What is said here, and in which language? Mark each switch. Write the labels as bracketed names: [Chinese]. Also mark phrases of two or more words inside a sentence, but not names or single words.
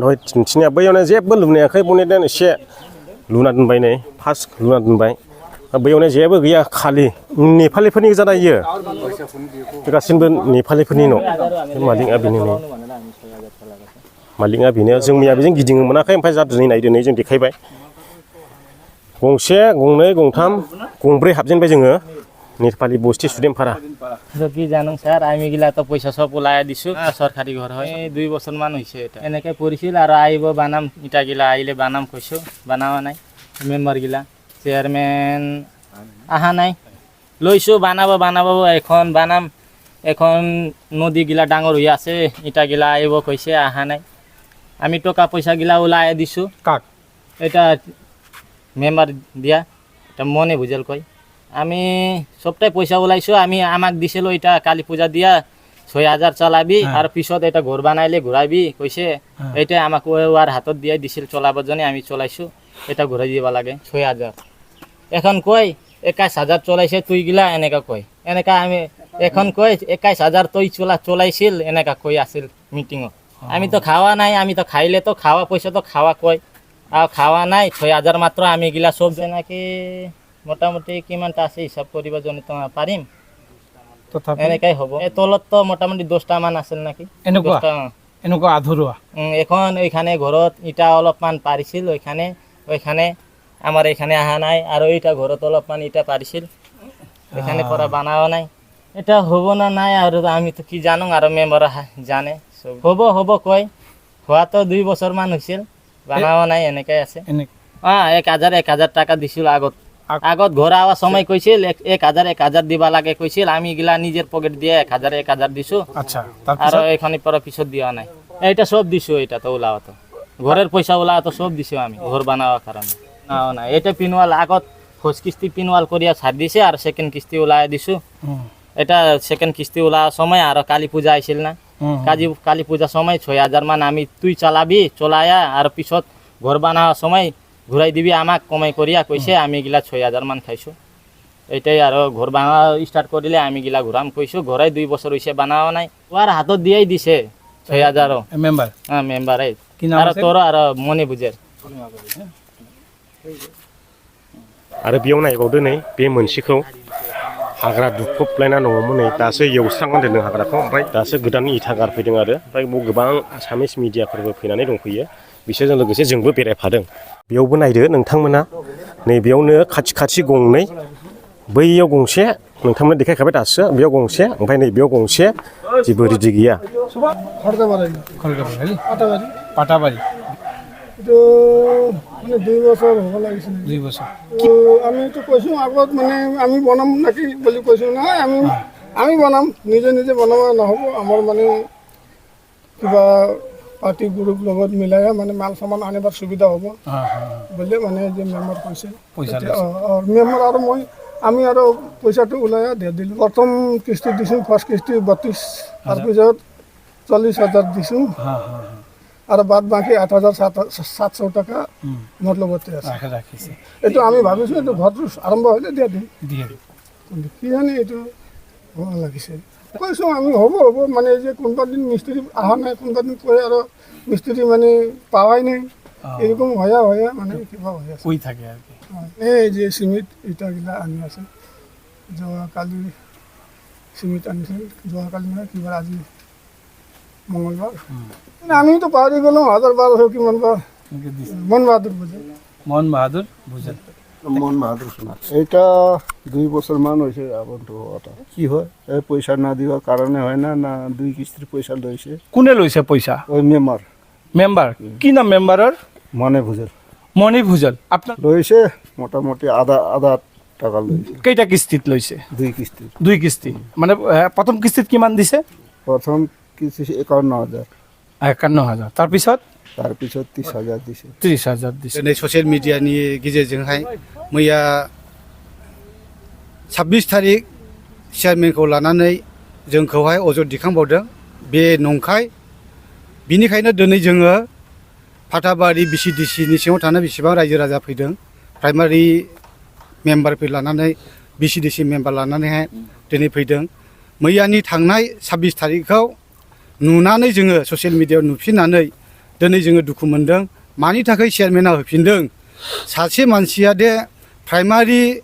[Bodo] दहाय दिन्थिनाया बैयावनो जेबो लुनो हायाखै बनायदों एसे लुना दोनबाय नै फार्स्ट लुना दोनबाय बैयावनो जेबो गैया खालि नेपालिफोरनि गोजा इयो गासिबो नेपालिफोरनि न' मालिकआ बेनो नै मालिकआ बेनो जोंनिया बेजों गिदिंनो मोनाखै ओमफ्राय जा दिनै नायदो नै जों देखायबाय गंसे गंनै गंथाम गंब्रै हाबजेनबाय जोङो नेपाली बस्ती सुदेमपारा [Rangpuri] কি জানো স্যার আমি গিলা তো পয়সা সব ওলাই দিছো সরকারি ঘর হয় 2 বছর মান হইছে এটা এনেকে পড়িছিল আর আইব বানাম ইটা গিলা আইলে বানাম কইছো বানাওয়া নাই মেম্বার গিলা চেয়ারম্যান আহা নাই লইছো বানাবো এখন বানাম এখন নদী গিলা ডাঙর হই আছে ইটা গিলা আইব কইছে আহা নাই আমি টাকা পয়সা গিলা ওলাই দিছো কাক এটা মেম্বার দিয়া এটা মনে বুঝাল কই আমি সবটাই পয়সা ওলাইছো আমি আমাক দিছিল এটা কালী পূজা দিয়া 6000 চালাবি আর পিছত এটা ঘর বানাইলে ঘুরাইবি কইছে এটা আমাক ওর হাতত দিয়ে দিছিল চলাবার জন্য আমি চলাইছো এটা ঘুরাই দিবা লাগে 6000 এখন কই 21000 চলাইছে তুই গিলা এনেকা কই এনেকা আমি এখন কই 21000 তুই চলাইছিল এনেকা কই আছিল মিটিং আমি তো খাওয়া নাই আমি তো খাইলে তো খাওয়া পয়সা তো খাওয়া কই আর খাওয়া নাই 6000 মাত্র আমি গিলা সব নাকি মোটামুটি কিমানটা আছে হিসাব করিবার জন্য তো পাৰিম [Assamese] তথাপি এনেকাই হ'ব এই তলত তো মোটামুটি 10টা মান আছিল নাকি এনেকুৱা আধৰুৱা [Rangpuri] এখন ওইখানে ঘৰত ইটা অলপমান পাৰিছিল ওইখানে আমাৰ এখানে আহা নাই আৰু এইটা ঘৰত অলপমান ইটা পাৰিছিল এখানে পৰা বানাও নাই এটা হ'ব না নাই আৰু আমি তো কি জানো আৰু মেম্বার জানে হ'ব কয় হোৱা তো 2 বছৰ মান হৈছিল বানাও নাই এনেকাই আছে 1000 টাকা দিছিল আগত ঘর আওয়ার সময় কইছিল 1000 দিবা লাগে কইছিল আমি গিলা নিজের পকেট দিয়ে 1000 দিছো আচ্ছা আর এখানে পরে পিছত দিয়া নাই এইটা সব দিছো এটা তো ওলাও তো ঘরের পয়সা ওলাও তো সব দিছো আমি ঘর বানাওয়ার কারণে না এটা পিনওয়াল আগত ফার্স্ট কিস্তি পিনওয়াল করিয়া ছাড় দিছে আর সেকেন্ড কিস্তি ওলাই দিছো এটা সেকেন্ড কিস্তি ওলাওয়ার সময় আর কালী পূজা আইছিল না কালী পূজার সময় 6000 মান আমি তুই চালাবি চলায়া আর পিছত ঘর বানাওয়ার সময় ঘুরাই দিবি আমাক কমাই করিয়া কইছে আমি গিলা 6000 মান খাইছো এইটাই আর ঘর বানাওয়া স্টার্ট করিলে আমি গিলা ঘুরাম কইছো ঘরাই 2 বছর হইছে বানাওয়া নাই আর হাতত দিয়েই দিছে 6000 মেম্বার মেম্বার আর তোর আর মনে বুঝের [Bodo] आरो बेयाव नायबावदो नै बे मोनसेखौ हाग्रा दुफबलायना दङमोन नै दासो एवस्रांनानै दोनदों हाग्राखौ ओमफ्राय दासो गोदान इथा गारफैदों आरो ओमफ्राय बेयाव गोबां [English] Assamese media [Bodo] फैनानै दंफैयो बिसोरजों लोगोसे जोंबो बेरायफादों बेयावबो नायदो नोंथांमोना नै बेयावनो खाथि गंनै बैयाव गंसे नोंथांमोना देखायखाबाय दासो बेयाव गंसे ओमफ्राय नै बेयाव गंसे जेबो रेडि गैया [Rangpuri] পাটাবাৰী তো মানে 2 বছর হ'ব লাগিছিল [Assamese] 2 বছৰ আমি তো কৈছো আগত মানে আমি বনাম নাকি বুলি কৈছো না আমি বনাম নিজে বনাব নহ'ব আমাৰ মানে কিবা [English] party group [Assamese] লগত মিলাই মানে মাল সামান আনিবার সুবিধা হ'ব বলে মানে যে মেম্বার কৈছে মেম্বার আৰু মই আমি আৰু পইচাটো ওলাই দিয়ে দিলোঁ প্ৰথম কিস্তি দিছোঁ ফাৰ্ষ্ট কিস্তি 32 তাৰপিছত 40000 দিছোঁ আর বাদ বাকি 8700 টাকা মোট লগতে আছে এইটো আমি ভাবিছো এইটো ঘৰটো আৰম্ভ হলে দিয়া দিম কিন্তু কি জানি এইটো ভাল লাগিছে কৈছো আমি হ'ব মানে যে কোনবা দিন মিস্ত্রি আহা নাই কোনবা দিন কয় আৰু মিস্ত্রি মানে পাওয়াই নাই এরকম হয়া মানে কিবা হয়ে আছে [Rangpuri] কই থাকে আর কি এই যে সিমেন্ট এটা গিলা আনি আছে যোৱাকালি সিমেন্ট আনিছিল যোৱাকালি মানে কিবা আজি মঙ্গলবার আমি তো পাহাড়ি গেলাম 1000-1200 কিমান বা মন বাহাদুর বুঝেন এটা 2 বছর মান হয়েছে আবন্ত হওয়াটা কি হয় এই পয়সা না দেওয়ার কারণে হয় না 2 কিস্তির পয়সা লইছে [Assamese] কোনে লৈছে পয়সা [Rangpuri] ওই মেম্বার কি নাম মেম্বারের মনে ভুজল আপনার লইছে মোটামুটি আধা টাকা লইছে কেইটা কিস্তিত লইছে 2 কিস্তি মানে প্রথম কিস্তিত কিমান দিছে প্রথম কিস্তি 51000 [Assamese] 51,000 তাৰপিছত তাৰপিছত 30,000 দিছে [Rangpuri] 30,000 দিছে [Bodo] दिनै [English] social media [Bodo] गेजेरजोंहाय मैया 26 तारिख चेयारमेनखौ लानानै जोंखौहाय अजद दिखांबावदों बे नंखाय बिनिखायनो दिनै जोङो फाथाबारि BCDC नि सिङाव थानाय बेसेबां रायजो राजा फैदों [English] primary members [Bodo] लानानै BCDC मेम्बार लानानैहाय दिनै फैदों मैयानि थांनाय 26 तारिखआव नुनानै जोङो [English] social media [Bodo] नुफिननानै दिनै जोङो दुखु मोनदों मानि थाखाय चेयारमेना होफिनदों सासे मानसिया दे प्राइमारि